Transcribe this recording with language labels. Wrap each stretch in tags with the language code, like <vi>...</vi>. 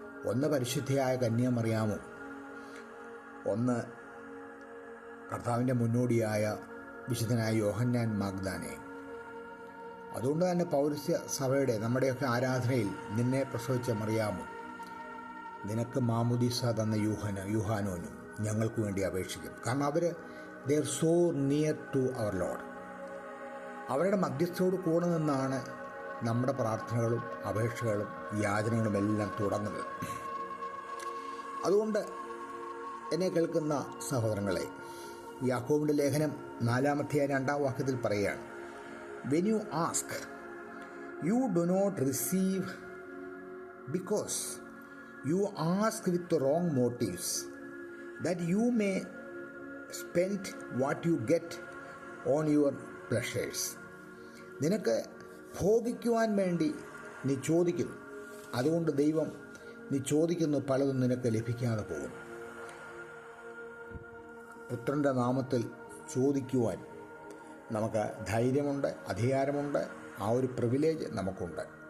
<ml>ഒന്ന് പരിശുദ്ധയായ കന്യാമറിയാമും, ഒന്ന് കർത്താവിൻ്റെ മുന്നോടിയായ വിശുദ്ധനായ യോഹന്നാൻ മാഗ്ദാനയും. അതുകൊണ്ട് തന്നെ പൗരസ്ത്യ സഭയുടെ, നമ്മുടെയൊക്കെ ആരാധനയിൽ നിന്നെ പ്രസവിച്ച മറിയാമും നിനക്ക് മാമുദീസ തന്ന യൂഹാനോനും ഞങ്ങൾക്ക് വേണ്ടി അപേക്ഷിക്കും. കാരണം</ml> <en>they are so near to our Lord.</en> <ml>അവരുടെ മധ്യസ്ഥയോട് കൂടെ നിന്നാണ് നമ്മുടെ പ്രാർത്ഥനകളും അപേക്ഷകളും യാചനകളും എല്ലാം തുടങ്ങുന്നത്. അതുകൊണ്ട് എന്നെ കേൾക്കുന്ന സഹോദരങ്ങളെ, യാക്കോബിൻ്റെ ലേഖനം 4-2 പറയുകയാണ്,</ml> <en>when you ask, you do not receive because you ask with the wrong motives, that you may spend what you get on your pleasures.</en> <ml>നിനക്ക് ഭോഗിക്കുവാൻ വേണ്ടി നീ ചോദിക്കുന്നു, അതുകൊണ്ട് ദൈവം നീ ചോദിക്കുന്നു പലതും നിനക്ക് ലഭിക്കാതെ പോകും. പുത്രൻ്റെ നാമത്തിൽ ചോദിക്കുവാൻ നമുക്ക് ധൈര്യമുണ്ട്, അധികാരമുണ്ട്, ആ ഒരു പ്രിവിലേജ് നമുക്കുണ്ട്.</ml>